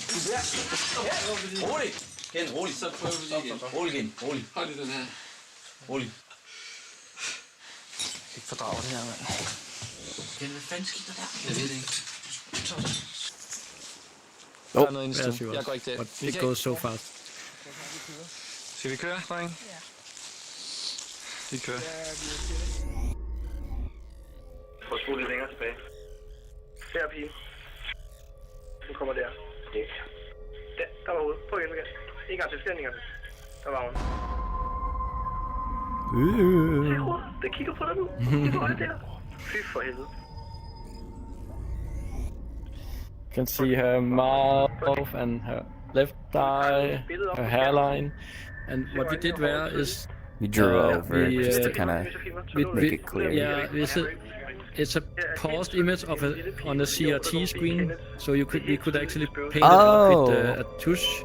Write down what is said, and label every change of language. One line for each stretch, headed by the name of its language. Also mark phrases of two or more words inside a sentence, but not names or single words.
Danish: Rolig! Gen, rolig. Så prøver vi lige igen. Rolig, Gen, rolig. Hold lige den her. Rolig. Jeg kan ikke fordrage det her, mand. Gen, hvad fanden skete der der? Jeg ved det ikke. Oh, der er noget inde i stuen. Jeg går ikke der.
English: But it goes so fast.
Danish: Skal vi køre, drenge? Vi kører. Prøv at skrue lidt længere tilbage. Der, pige. Nu kommer der. Der var hovedet. Prøv igen. En gang til. En gang til. Der var hun. Se hovedet. Det kigger på dig nu. Det var det der. Fy for helvede.
English: You can see her mouth and her left eye, her hairline. And what we did there is we drew over just to kind of make it clear. Yeah, it's a paused image of on a CRT screen, so we could actually paint it up with a tush.